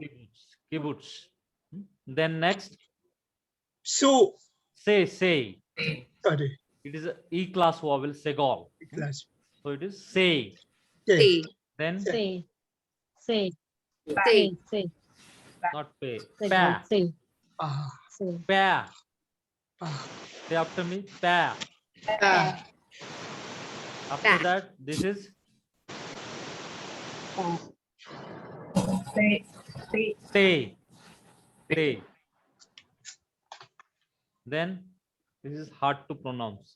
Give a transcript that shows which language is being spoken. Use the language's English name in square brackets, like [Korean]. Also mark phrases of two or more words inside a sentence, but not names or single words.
[English] Kibbutz. Then next, Su. say. Sorry. It is a E class vowel, segal. Class. So it is say. Say. Then Say. Say. Say. not pay. Pa. Say. Pa. Say. Pa. Pa. Say after me. Pa. Pa. After that, this is say. Say. Then this is hard to pronounce.